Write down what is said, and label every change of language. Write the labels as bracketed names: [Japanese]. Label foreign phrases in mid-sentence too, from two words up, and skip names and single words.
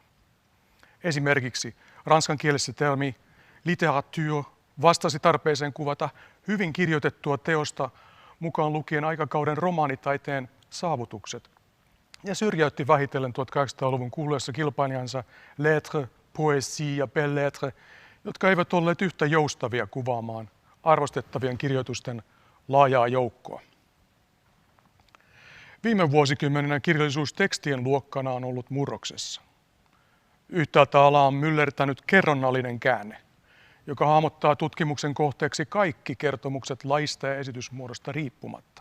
[Finnish] Esimerkiksi ranskankielisessä termi littérature vastasi tarpeeseen kuvata hyvin kirjoitettua teosta mukaan lukien aikakauden romaanitaiteen saavutukset ja syrjäytti vähitellen 1800-luvun kuluessa kilpailijansa lettres, poésie ja [French] belles lettres, [Finnish] jotka eivät olleet yhtä joustavia kuvaamaan arvostettavien kirjoitusten laajaa joukkoa. Viime vuosikymmeninä kirjallisuus tekstien luokkana on ollut murroksessa. Yhtäältä alaa on myllertänyt kerronnallinen käänne, joka hahmottaa tutkimuksen kohteeksi kaikki kertomukset laista ja esitysmuodosta riippumatta.